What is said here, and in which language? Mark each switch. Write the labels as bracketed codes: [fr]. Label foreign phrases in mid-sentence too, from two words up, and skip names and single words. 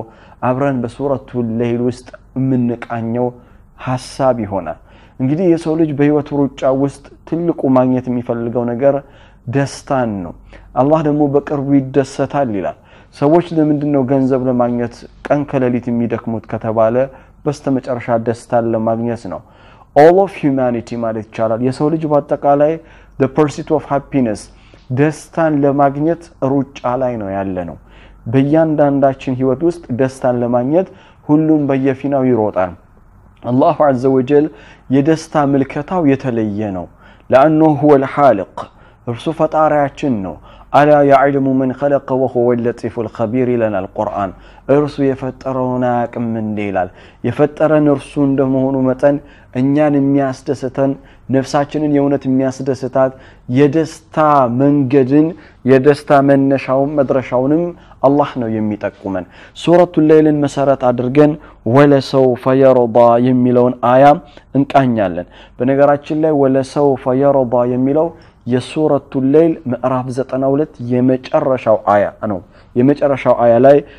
[am] አብረን በሱረቱል ለይል ውስጥ ምንቃኘው ሐሳብ ይሆናል። እንግዲህ የሰው ልጅ በህይወቱ ሩጫ ውስጥ ትልቁ ማግኘት የሚፈልገው ነገር ደስታን ነው። አላህ ደግሞ በቅርቡ ይደሰታል ይላል። ሰዎች ለምንድነው ገንዘብ ለማግኘት ቀን ከሌሊት የሚደክሙት ከተባለ በስተመጨረሻ ደስታን ለማግኘት ነው። [en] all of humanity [am] ማለት ይቻላል የሰው ልጅ በአጠቃላይ [en] the pursuit of happiness [am] ደስታን ለማግኘት ሩጫ ላይ ነው ያለነው። በእያንዳንዳችን ህይወት ውስጥ ደስታን ለማግኘት ሁሉም በየፊናው ይሮጣል። አላሁ [ar] عز وجل [am] የደስታ ምልከታው የተለየ [ar] ነው። لانه هو الخالق [am] እርሱ ፈጣሪያችን ነው። [ar] ألا يعلم من خلق وهو اللطيف الخبير لنا [am] القرآن እርሱ የፈጠረውን አቅም እንዲላል የፈጠረን እርሱ እንደመሆኑ መጠን እኛን የሚያስደስተን ነፍሳችንን የእውነት የሚያስደስታት የደስታ መንገድን የደስታ መነሻውን መድረሻውንም አላህ ነው የሚጠቁመን። ሱረቱል ለይልን መሰረት አድርገን [ar] ولسوف يرضى [am] የሚለውን አያ እንቃኛለን። በነገራችን ላይ [ar] ولسوف يرضى [am] የሚለው የሱረቱል ለይል ምዕራፍ 92 የመጨረሻው አያ ነው። የመጨረሻው አያ ላይ